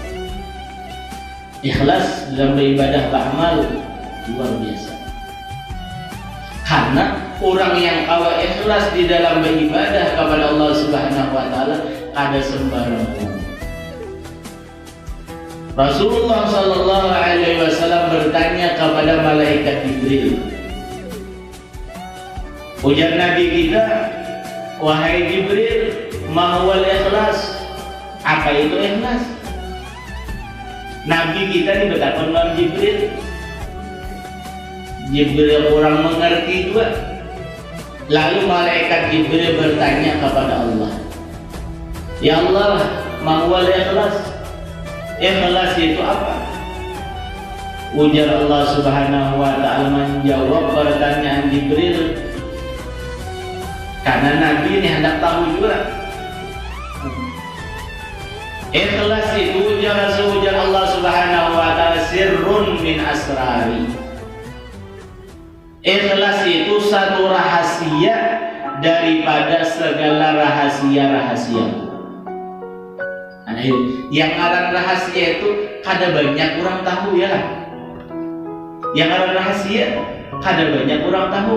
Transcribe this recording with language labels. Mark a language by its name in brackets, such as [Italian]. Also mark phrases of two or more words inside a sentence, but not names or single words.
[Banjar] Ikhlas dalam beribadah beramal luar biasa. Karena orang yang kawa ikhlas di dalam beribadah kepada Allah [Arabic] Subhanahu wa taala [Banjar] ada sembarang orang. Rasulullah [Arabic] sallallahu alaihi wasallam [Banjar] bertanya kepada malaikat Jibril. Ujar Nabi kita, wahai Jibril, [Arabic] ma huwal ikhlas? [Banjar] Apa itu ikhlas? Nabi kita diberitakan oleh Jibril. Jibril kurang mengerti juga. Lalu malaikat Jibril bertanya kepada Allah, ya Allah, [Arabic] ma huwal ikhlas? [Banjar] Ikhlas itu apa? Ujar Allah [Arabic] Subhanahu wa ta'ala [Banjar] menjawab pertanyaan Jibril, karena Nabi ini hendak tahu juga. Ikhlas itu ujar Allah [Arabic] Subhanahu wa ta'ala sirrun min asrari. [Banjar] Ikhlas itu satu rahasia daripada segala rahasia-rahasia. Nah, yang ada rahasia itu kada banyak orang tahu ya. Yang ada rahasia kada banyak orang tahu.